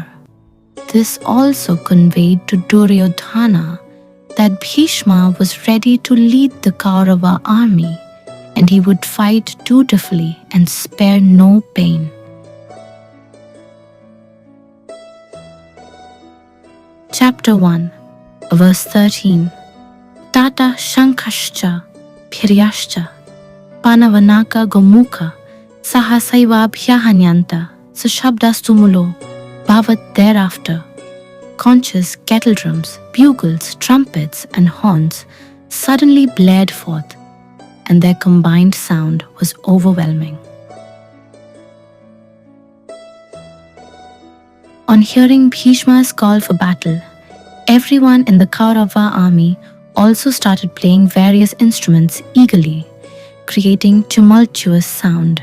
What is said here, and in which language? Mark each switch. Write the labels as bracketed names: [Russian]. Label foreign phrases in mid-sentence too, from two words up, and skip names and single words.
[English] This also conveyed to Duryodhana that Bhishma was ready to lead the Kaurava army, and he would fight dutifully and spare no pain. Chapter 1, verse 13. [Sanskrit] Tata Shankashcha Phiryashcha Panavanaka Gomukha Sahasaiva Bhyahanyanta Sushabdastumulo Bhavat. [English] Thereafter, conches, kettle drums, bugles, trumpets, and horns suddenly blared forth, and their combined sound was overwhelming. On hearing Bhishma's call for battle, everyone in the Kaurava army also started playing various instruments eagerly, creating tumultuous sound.